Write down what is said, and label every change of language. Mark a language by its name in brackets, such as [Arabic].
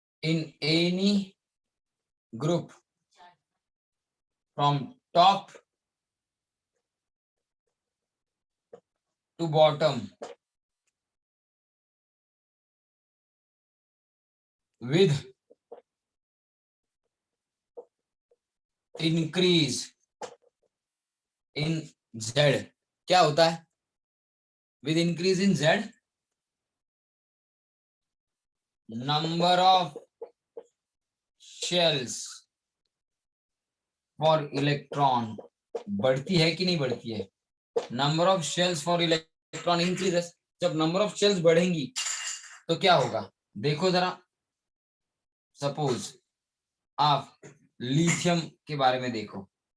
[English] In any group from top to bottom with increase in Z। [Hindi] क्या होता है [English] with increase in Z? number of shells for electron [Hindi] बढ़ती है कि नहीं बढ़ती है? [English] number of shells for electron increases। [Hindi] जब [English] number of shells [Hindi] बढ़ेंगी तो क्या होगा? देखो जरा, सपोज आप लिथियम के बारे में देखो।